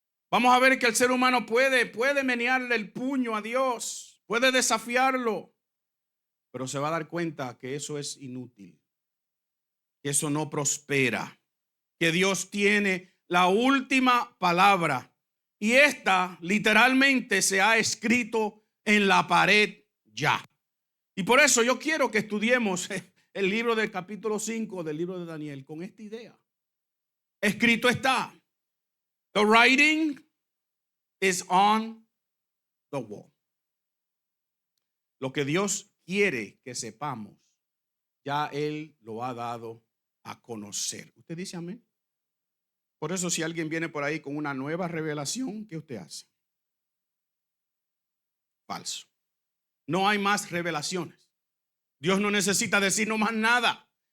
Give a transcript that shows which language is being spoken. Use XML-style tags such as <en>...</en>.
<es>Vamos a ver que el ser humano puede menearle el puño a Dios, puede desafiarlo, pero se va a dar cuenta que eso es inútil, que eso no prospera, que Dios tiene la última palabra y esta literalmente se ha escrito en la pared ya. Y por eso yo quiero que estudiemos el libro del capítulo 5 del libro de Daniel con esta idea. Escrito está.</es> <en>The writing is on the wall.</en> <es>Lo que Dios quiere que sepamos, ya Él lo ha dado a conocer. ¿Usted dice amén? Por eso si alguien viene por ahí con una nueva revelación, ¿qué usted hace? Falso. No hay más revelaciones. Dios no necesita decirnos más nada.</es>